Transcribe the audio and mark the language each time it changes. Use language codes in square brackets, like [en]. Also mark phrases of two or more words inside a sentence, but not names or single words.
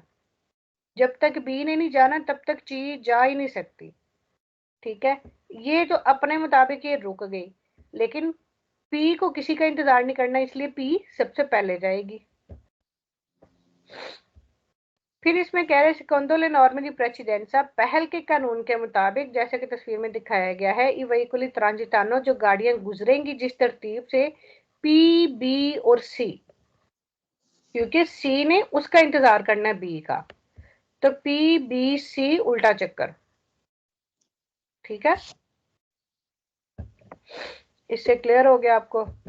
[hi] जब तक बी ने नहीं जाना तब तक ची जा ही नहीं सकती, ठीक है। ये तो अपने मुताबिक ये रुक गई, लेकिन पी को किसी का इंतजार नहीं करना, इसलिए पी सबसे पहले जाएगी। फिर इसमें कह रहे [it] secondo le norme di precedenza [hi] पहल के कानून के मुताबिक जैसे कि तस्वीर में दिखाया गया है [it] i veicoli transitano [hi] जो गाड़ियां गुजरेंगी जिस तरतीब से पी बी और सी, क्योंकि सी ने उसका इंतजार करना है बी का, तो पी बी सी उल्टा चक्कर, ठीक है। इससे क्लियर हो गया आपको।